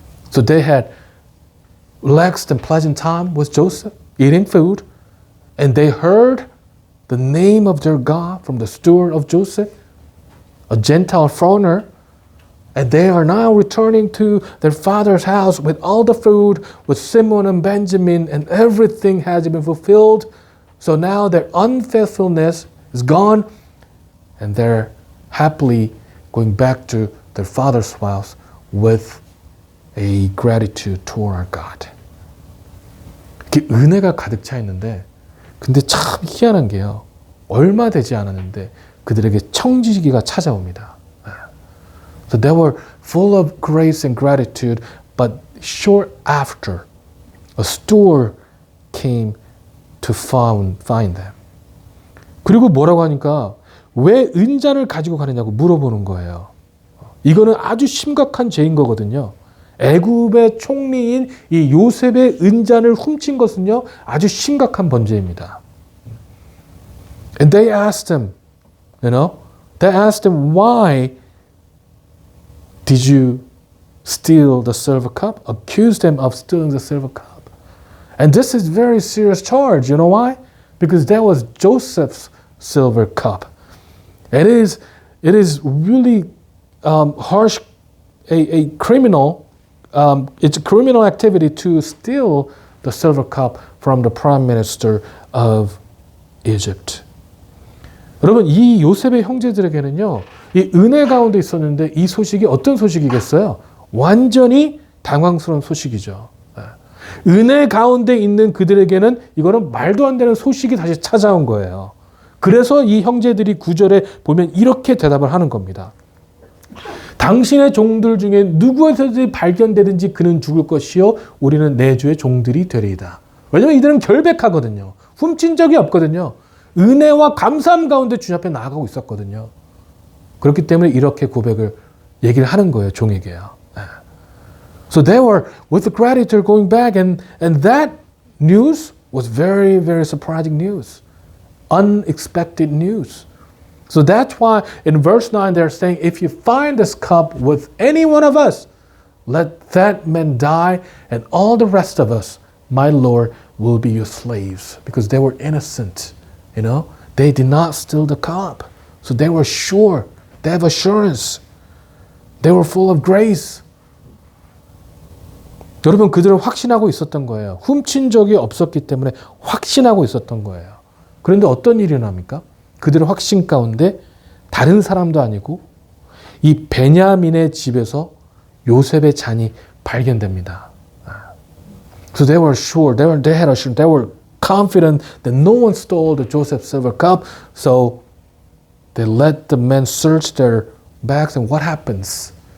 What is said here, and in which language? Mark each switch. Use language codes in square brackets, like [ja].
[en] So they had relaxed and pleasant time with Joseph, eating food, and they heard the name of their God from the steward of Joseph, a Gentile foreigner, and they are now returning to their father's house with all the food, with Simeon and Benjamin, and everything has been fulfilled. So now their unfaithfulness is gone, and they're happily going back to their father's house with a gratitude toward our God. [ko] 이렇게 은혜가 가득 차 있는데, 근데 참 희한한 게요. 얼마 되지 않았는데 그들에게 청지기가 찾아옵니다. [en] So they were full of grace and gratitude, but short after, a steward came to find them. [ko] 그리고 뭐라고 하니까 왜 은잔을 가지고 가느냐고 물어보는 거예요. 이거는 아주 심각한 죄인 거거든요. 애굽의 총리인 이 요셉의 은잔을 훔친 것은요 아주 심각한 범죄입니다. [en] And they asked him, they asked him, why did you steal the silver cup? Accused them of stealing the silver cup. And this is very serious charge. You know why? Because that was Joseph's silver cup. It is really harsh, a criminal. It's a criminal activity to steal the silver cup from the prime minister of Egypt. [ko] 여러분, 이 요셉의 형제들에게는요, 이 은혜 가운데 있었는데 이 소식이 어떤 소식이겠어요? 완전히 당황스러운 소식이죠. 은혜 가운데 있는 그들에게는 이거는 말도 안 되는 소식이 다시 찾아온 거예요. 그래서 이 형제들이 9절에 보면 이렇게 대답을 하는 겁니다. 당신의 종들 중에 누구에서든지 발견되든지 그는 죽을 것이요 우리는 내 주의 종들이 되리이다. 왜냐하면 이들은 결백하거든요. 훔친 적이 없거든요. 은혜와 감사함 가운데 주님 앞에 나아가고 있었거든요. 그렇기 때문에 이렇게 고백을 얘기를 하는 거예요. 종에게요. [en] So they were with the gratitude going back and that news was very, very surprising news. Unexpected news. So that's why in verse 9 they're saying, if you find this cup with any one of us, let that man die and all the rest of us, my Lord, will be your slaves. Because they were innocent, you know. They did not steal the cup. So they were sure. They have assurance. They were full of grace. [ko] 여러분 그들은 확신하고 있었던 거예요. 훔친 적이 없었기 때문에 확신하고 있었던 거예요. 그런데 어떤 일이 일어납니까? 그들의 확신 가운데 다른 사람도 아니고 이 베냐민의 집에서 요셉의 잔이 발견됩니다. [en] So they were sure, they had assurance, they were confident that no one stole the Joseph's silver cup. So they let the men search their bags, and what happens?